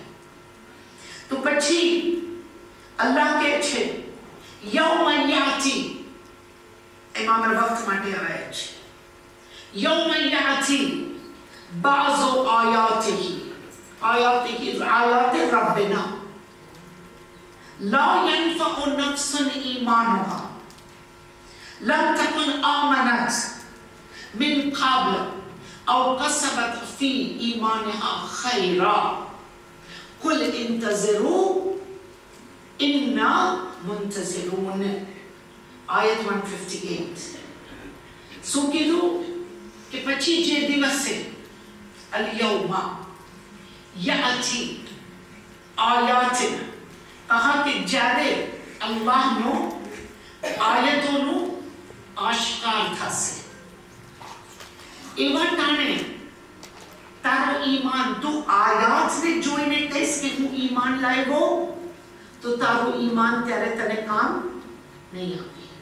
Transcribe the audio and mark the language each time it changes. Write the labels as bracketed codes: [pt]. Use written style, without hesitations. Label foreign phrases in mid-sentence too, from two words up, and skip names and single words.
[gu] તો પછી અલ્લાહ કહે છે [ar] يوم يأتي, [gu] ઇમામ વક્ત માટે આવ્યા છે, [ar] يوم يأتي بعض آياته آيات ربنا لا ينفع نفس إيمانها لم تكن آمنت من قبل أو كسبت في إيمانها خيرا قل انتظروا إنا منتظرون. آية 158. [gu] શું કીધું કે પછી જે દિવસે [ar] اليوم يأتي آياتنا, [hi] कहा कि [gu] જ્યારે અલ્લાહનો આયતોનું આશકાર થશે એવા ટાણે તારો ઈમાન, તું આયાતને જોઈને કહીશ કે હું ઈમાન લાવ્યો તો તારું ઈમાન ત્યારે તને કામ નહીં આવે.